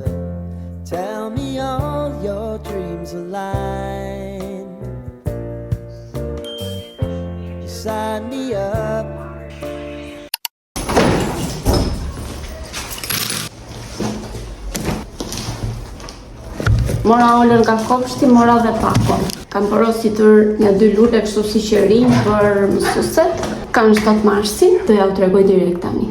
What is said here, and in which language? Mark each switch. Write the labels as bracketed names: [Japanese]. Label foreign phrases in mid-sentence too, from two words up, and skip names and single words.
[English] Tell me all your dreams align. You sign me up. [Albanian] Mora Olën nga kopshti, mora dhe pakon. Kam porositur një 2 lule kështu si qërinj për mësueset. Kanë 7 marsin, do ja u tregoj direkt tani.